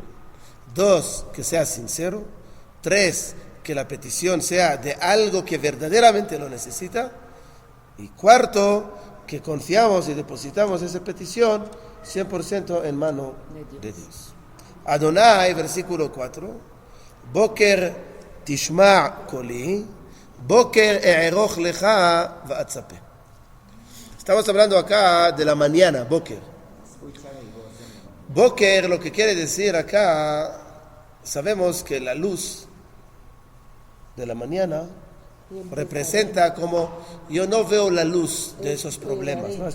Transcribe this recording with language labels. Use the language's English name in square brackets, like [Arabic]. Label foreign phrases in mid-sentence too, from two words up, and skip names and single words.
[Spanish] 2, que sea sincero. 3, que la petición sea de algo que verdaderamente lo necesita. Y 4, que confiamos y depositamos esa petición 100% en mano de Dios. Adonai, versículo 4, [Hebrew] בקר תשמע קולי בקר אערך לך ואצפה. [Spanish] Estamos hablando acá de la mañana, Boker. Boker, lo que quiere decir acá, sabemos que la luz de la mañana representa como yo no veo la luz de esos problemas, ¿no?